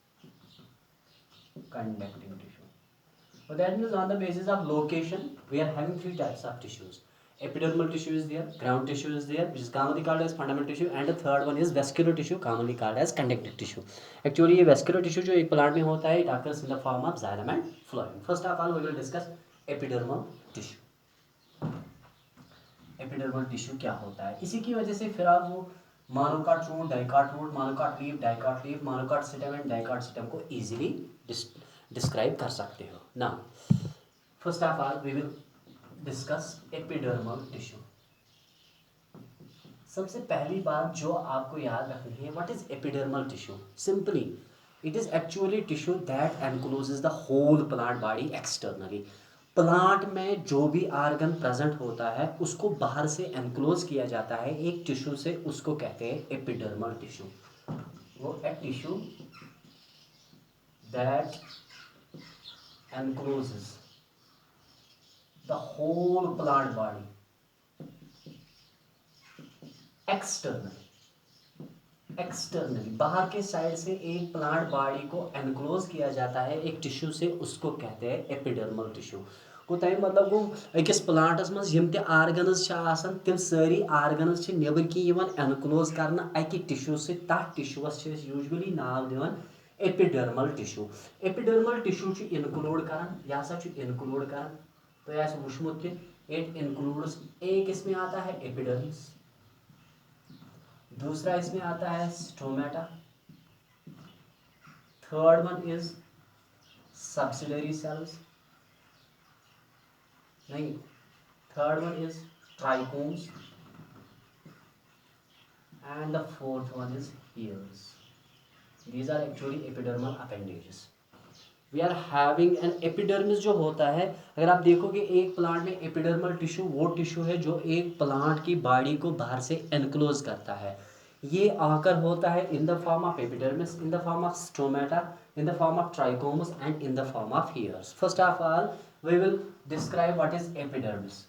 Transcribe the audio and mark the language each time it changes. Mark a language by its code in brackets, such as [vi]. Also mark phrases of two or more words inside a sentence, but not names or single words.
[en] So that means on the basis of location, we are having 3 types of tissues. Epidermal tissue is there, ground tissue is there, which is commonly called as fundamental tissue, and the third one is vascular tissue, commonly called as conductive tissue. [hi] Actually, ये [en] vascular tissue [hi] जो एक प्लांट में होता है, [en] it occurs in the form of xylem and phloem. First of all, we will discuss epidermal tissue. Epidermal tissue [hi] क्या होता है? इसी की वजह से फिर आप वो [en] monocot root, dicot root, monocot leaf, monocot system and dicot system [hi] को [en] easily describe [hi] कर सकते हो. [en] Now first of all we will discuss epidermal tissue. [hi] सबसे पहली बात जो आपको याद रखनी है, [en] what is epidermal tissue? Simply it is actually tissue that encloses the whole plant body externally. [hi] प्लांट में जो भी [en] organ present [hi] होता है उसको बाहर से एनक्लोज किया जाता है एक टिश्यू से, उसको कहते हैं [en] epidermal tissue. [hi] वो एक [en] tissue that encloses the whole plant body externally. [hi] बाहर के साइड से एक [en] plant body [hi] को एनक्लोज किया जाता है एक टिश्यू से, उसको कहते हैं [en] epidermal tissue. [ks] को तमें मतलब गो अकिस प्लांटस मज यम ते आर्गनस तिम सारी आर्गनस नेबर की एनक्लोज करना अकि टिश्यू से. तथ टिश्यूस यूजुअली नाव दिवान [en] epidermal tissue. [ks] एपिडर्मल टिश्यू इनक्लूड करान, यह हसा इनक्लूड करान तो यह वुचमुत कि [en] it includes, [hi] एक इसमें आता है एपिडर्मिस, दूसरा इसमें आता है स्टोमेटा, [en] third one is subsidiary cells, [hi] नहीं, [en] third one is trichomes, and the fourth one is hairs. These are actually epidermal appendages. We are having an epidermis [hi] जो होता है, अगर आप देखोगे एक प्लांट में [en] epidermal tissue [hi] वो टिश्यू है जो एक प्लांट की बॉडी को बाहर से एनक्लोज करता है. ये आकर होता है [en] in the form of epidermis, in the form of stomata, in the form of trichomes and in the form of hairs. First of all we will describe what is epidermis.